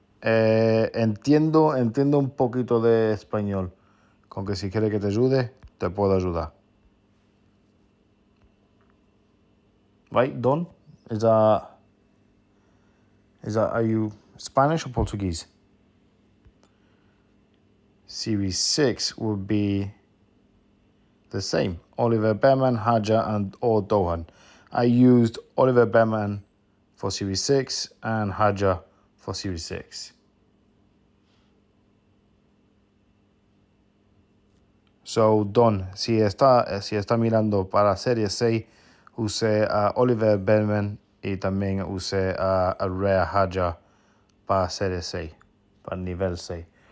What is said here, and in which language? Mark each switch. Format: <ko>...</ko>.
<es>Entiendo un poquito de español. Con que si quiere que te ayude, te puedo ayudar.</es> <en>Right, Don? Is that, are you Spanish or Portuguese? Series 6 would be the same. Oliver Behrman, Haja, and or Dohan. I used Oliver Behrman for Series 6 and Haja for Series 6.</en> <es>So, Don, si está mirando para Serie 6, use a Oliver Behrman y también use a Rea Haja para Serie 6, para nivel 6.</es>